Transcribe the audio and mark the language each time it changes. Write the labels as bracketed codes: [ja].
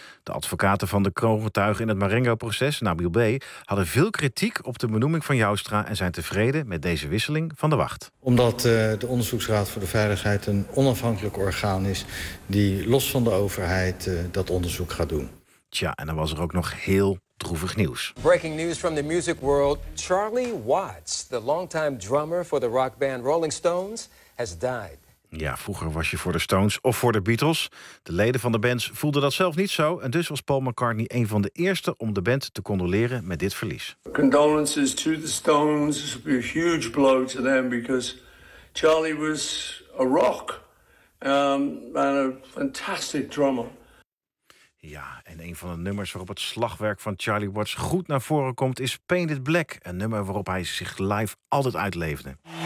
[nl] De advocaten van de kroongetuigen in het Marengo-proces, Nabil B., hadden veel kritiek op de benoeming van Joustra en zijn tevreden met deze wisseling van de wacht. Omdat de Onderzoeksraad voor de Veiligheid een onafhankelijk orgaan is die los van de overheid dat onderzoek gaat doen. Tja, en dan was er ook nog heel droevig nieuws. [en] Breaking news from the music world. Charlie Watts, the longtime drummer for the rock band Rolling Stones, has died. [nl] Ja, vroeger was je voor de Stones of voor de Beatles. De leden van de bands voelden dat zelf niet zo. En dus was Paul McCartney een van de eerste om de band te condoleren met dit verlies. [en] Condolences to the Stones. This will be a huge blow to them because Charlie was a rock and a fantastic drummer. [nl] Ja, en een van de nummers waarop het slagwerk van Charlie Watts goed naar voren komt is Painted Black, een nummer waarop hij zich live altijd uitleefde.